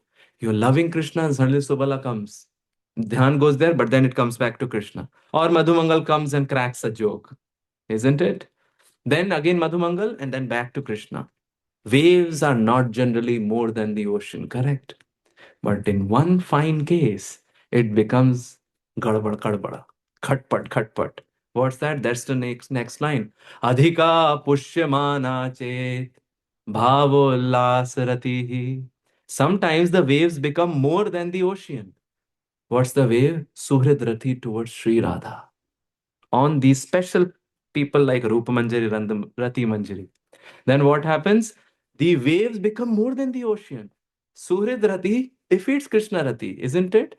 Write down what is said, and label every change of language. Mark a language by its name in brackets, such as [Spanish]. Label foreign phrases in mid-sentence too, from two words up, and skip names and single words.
[English] You're loving Krishna and suddenly Subala comes. Dhyan goes there, but then it comes back to Krishna. Or Madhumangal comes and cracks a joke, isn't it? Then again Madhumangal and then back to Krishna. Waves are not generally more than the ocean, correct? But in one fine case, it becomes [Hindi] गड़बड़ कड़बड़ा, खटपट खटपट. [English] What's that? That's the next line. [Sanskrit] अधिक पुष्यमाण चेत् भावोल्लासरतिः. [English] Sometimes the waves become more than the ocean. What's the wave? [Sanskrit] सुहृद् रति [English] towards Sri Radha. On these special people like Rupa Manjari, Rati Manjari. Then what happens? The waves become more than the ocean. [Sanskrit] सुहृद् रति [English] defeats [Sanskrit] कृष्ण रति, [English] isn't it?